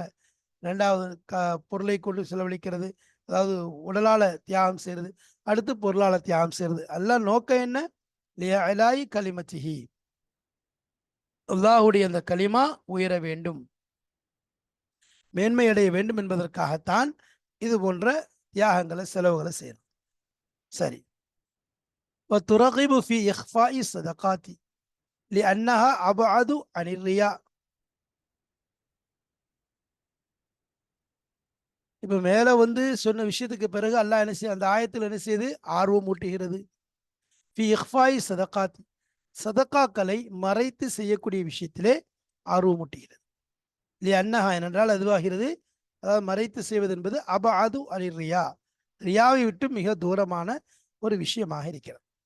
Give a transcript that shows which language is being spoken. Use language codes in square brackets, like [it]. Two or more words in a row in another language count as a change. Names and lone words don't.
[ta] ரெண்டாவது பொருளை கொண்டு செலவழிக்கிறது, அதாவது உடலால தியாகம் செய்யறது, அடுத்து பொருளால தியாகம் செய்யறது. எல்லாம் நோக்கம் என்ன, [ar] لإعلاء كلمته, [ta] அல்லாஹ்வுடைய அந்த கலிமா உயர வேண்டும், மேன்மை அடைய வேண்டும் என்பதற்காகத்தான் இது போன்ற தியாகங்களை, செலவுகளை செய்யணும். சரி. [ar] وترغب في إخفاء الصدقات لأنها أبعد عن الرياء. [ta] இப்ப மேல வந்து சொன்ன விஷயத்துக்கு பிறகு அல்லாஹ் என்ன செய்ய அந்த ஆயத்தில் என்ன செய்யுது ஆர்வம் ஊட்டுகிறது. [ar] في إخفاء الصدقات, [ta] சதகாக்களை மறைத்து செய்யக்கூடிய விஷயத்திலே ஆர்வம் ஊட்டுகிறது. அன்னஹா என்றால் அதுவாகிறது, அதாவது மறைத்து செய்வது என்பது [ar] أبعد عن الرياء, [ta] ரியாவை விட்டு மிக தூரமான ஒரு விஷயமாக இருக்கிறது.